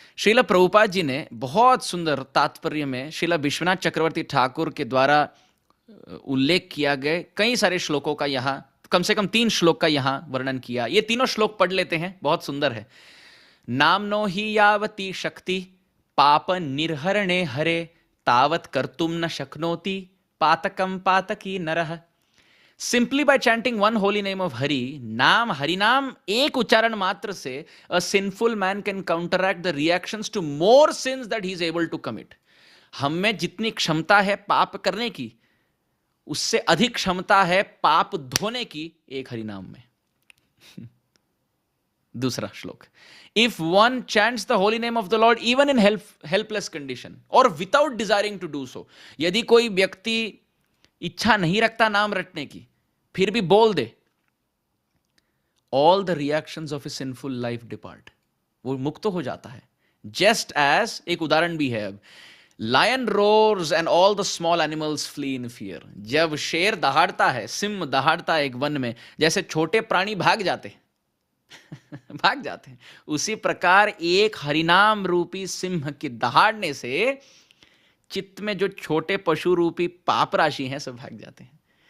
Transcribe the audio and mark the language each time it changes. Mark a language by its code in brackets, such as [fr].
[hi] श्रीला प्रभुपाद जी ने बहुत सुंदर तात्पर्य में श्रीला विश्वनाथ चक्रवर्ती ठाकुर के द्वारा उल्लेख किया गए कई सारे श्लोकों का यहाँ, कम से कम 3 श्लोक का यहाँ वर्णन किया। ये तीनों श्लोक पढ़ लेते हैं, बहुत सुंदर है। [sa] नामनो ही यावती शक्ति पाप निर्हरणे हरे तावत कर्तुम न शक्नोति पातकम पातकी नरः। [en] Simply by chanting one holy name of Hari, [hi] नाम हरिनाम एक उच्चारण मात्र से [en] a sinful man can counteract the reactions to more sins that he is able to commit. [hi] हम में जितनी क्षमता है पाप करने की, उससे अधिक क्षमता है पाप धोने की एक हरिनाम में। दूसरा श्लोक, [en] if one chants the holy name of the Lord even in helpless condition or without desiring to do so, [hi] यदि कोई व्यक्ति इच्छा नहीं रखता नाम रटने की फिर भी बोल दे, [en] all the reactions of his sinful life depart, [hi] वो मुक्त हो जाता है। [en] just as, [hi] एक उदाहरण भी है अब, [en] lion roars and all the small animals flee in fear, [hi] जब शेर दहाड़ता है, सिंह दहाड़ता है एक वन में, जैसे छोटे प्राणी भाग जाते हैं भाग जाते हैं, उसी प्रकार एक हरिनाम रूपी सिंह के दहाड़ने से चित्त में जो छोटे पशु रूपी पाप राशि हैं सब भाग जाते हैं।